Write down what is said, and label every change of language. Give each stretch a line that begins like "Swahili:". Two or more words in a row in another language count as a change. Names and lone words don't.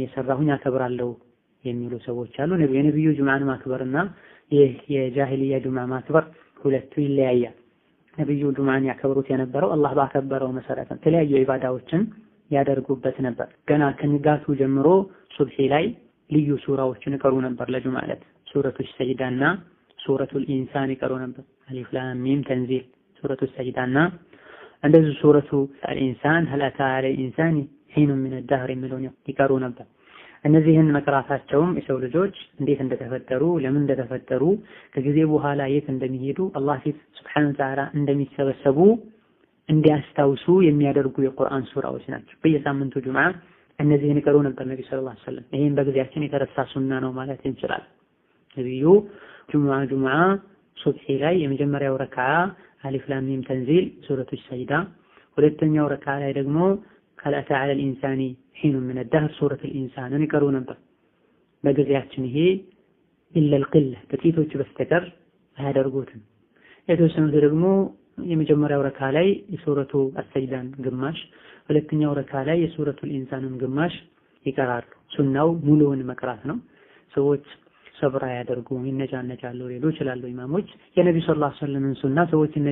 Amharic: እየሰራሁኝ አከብራለሁ የሚሉ ሰዎች አሉ። የነብዩ ጁሙዓን ማክበርና ይህ የጃሂልያ ጁሙዓ ማክበር ሁለቱ ይለያያል። ነብዩ ጁሙዓን ያከብሩት የነበረው አላህ ባከበረው መሰረት የተለያዩ ዒባዳዎችን ያደርጉበት ነበር። ገና ከንጋቱ ጀምሮ ሱብሂ ላይ ልዩ ሱራዎችን ይቀሩ ነበር። ለጁሙዓ ዕለት ሱረቱ ሰጅዳና ሱረቱል ኢንሳን ይቀሩ ነበር።
Arabic: الم تنزيل
Amharic: ሱረቱ ሰጅዳና እንደዚህ ሱረቱ አልኢንሳን
Arabic: هل أتى على الإنسان حين من الدهر
Amharic: የሚለውን ይቀሩ ነበር። እነዚህን መቅራታቸውም የሰው ልጆች እንዴት እንደተፈጠሩ ለምን እንደተፈጠሩ ከጊዜ በኋላ የት እንደሚሄዱ አላህ ፊት
Arabic: سبحانه وتعالى
Amharic: እንደሚሰበሰቡ እንዲያስታውሱ የሚያደርጉ የቁርአን ሱራዎች ናቸው። በየሳምንቱ ጁሙዓ እነዚህን ይቀሩ ነበር ነብዩ
Arabic: صلى الله عليه وسلم።
Amharic: ይሄን በጊዜያችን የተረሳ ሱና ነው ማለት እንችላለን። ነብዩ ጁሙዓ ሱብሒ ላይ የመጀመሪያው ረክዓ
Arabic: الم تنزيل
Amharic: ሱረቱ ሰጅዳ፣ ሁለተኛው ረክዓ ላይ ደግሞ
Arabic: هل أتى على الإنسان حين من الدهر
Amharic: ሱረቱ ኢንሳንን ይቀሩ ነበር። በጊዜያችን ይሄ
Arabic: إلا القلة
Amharic: ጥቂቶች በስተቀር አያደርጉትም። የተወሰኑት ደግሞ የመጀመሪያው ረክዓ ላይ የሱረቱ አሰጅዳን ግማሽ፣ ሁለተኛው ረክዓ ላይ የሱረቱ ኢንሳንን ግማሽ ይቀራሉ። ሱናው ሙሉውን መቅራት ነው። ሰዎች ሰብራ ያደርጉ ይነጫነጫሉ ሊሉ ይችላሉ ኢማሞች። የነብዩ
Arabic: صلى الله عليه وسلم
Amharic: ሱና ሰዎች